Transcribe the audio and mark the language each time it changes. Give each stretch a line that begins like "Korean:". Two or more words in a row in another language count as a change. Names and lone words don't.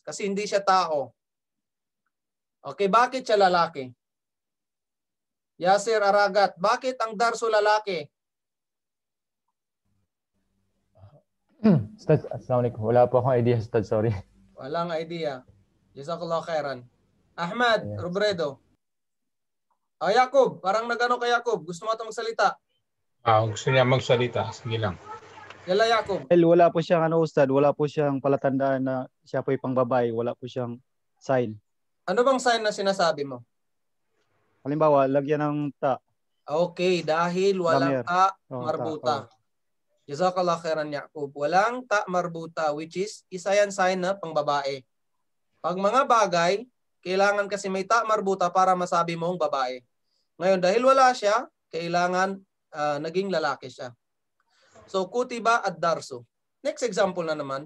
Filipino: Kasi hindi siya tao. Okay. Bakit siya lalaki? Yasir Aragat. Bakit ang darso lalaki? Ustad, assalamualaikum. Wala po akong idea, Ustad. Sorry. Walang idea.
Arabic: جزاك الله خيرا.
Filipino: Ahmad, Yes. Robredo. Jacob, parang nagano kay Jacob. Gusto mo itong magsalita? Gusto niya magsalita. Sige lang. Yala, Jacob. Wala po siyang Ustad, wala po siyang palatandaan na siya po pang babae, wala po siyang sign. Ano bang sign na sinasabi mo? Halimbawa, lagyan ng ta. Okay, dahil walang Damer. ta Oh, marbuta. ta,
Arabic: جزاك الله خيرا,
Filipino: Jacob. Walang
Arabic: تاء مربوطة,
English: which is
Filipino: isa yan sign na pang babae. Pag mga bagay, kailangan kasi may
Arabic: تاء مربوطة
Filipino: para masabi mong babae. Ngayon, dahil wala siya, kailangan naging lalaki siya. So,
Arabic: كتب الدرس.
English: Next example
Filipino: na naman.